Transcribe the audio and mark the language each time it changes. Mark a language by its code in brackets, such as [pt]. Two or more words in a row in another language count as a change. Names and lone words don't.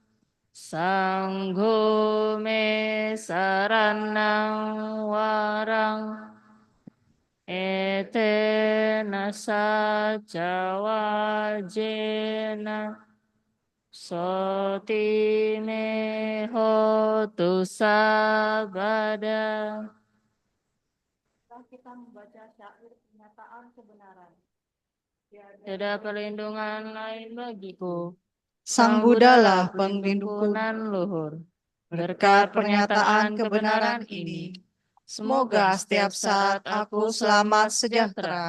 [pi] sanggo me saranang warang etena saja wajena soti me hotu sabada. [id] Kita membaca syair pernyataan kebenaran. Tiada perlindungan lain bagiku. Sang Buddha lah pelindungku. Nan luhur. Berkat pernyataan kebenaran ini, semoga setiap saat aku selamat sejahtera.